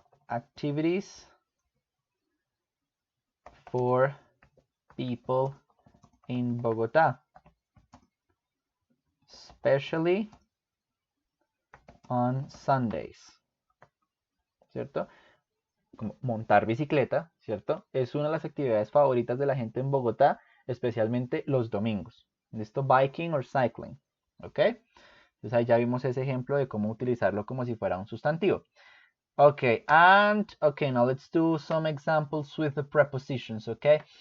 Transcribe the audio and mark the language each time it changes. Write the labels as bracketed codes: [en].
[en] activities for people in Bogotá, especially on Sundays. [es] ¿Cierto? Como montar bicicleta, ¿cierto? Es una de las actividades favoritas de la gente en Bogotá, especialmente los domingos. ¿Listo? [en] Biking or cycling. [es] ¿Ok? Entonces ahí ya vimos ese ejemplo de cómo utilizarlo como si fuera un sustantivo. [en] Okay, now let's do some examples with the prepositions, okay?